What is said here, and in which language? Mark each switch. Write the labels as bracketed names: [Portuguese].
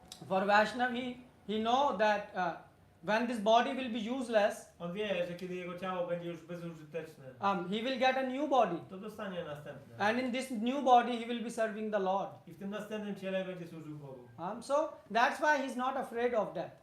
[English] For Vaishnav, he know that when this body will be useless, [Polish] On wie, że kiedy jego ciało będzie już bezużyteczne, [English] he will get a new body. [Polish] to dostanie następne. [English] And in this new body, he will be serving the Lord. [Polish] I w tym następnym ciele będzie służył Bogu. [English] So that's why he's not afraid of death.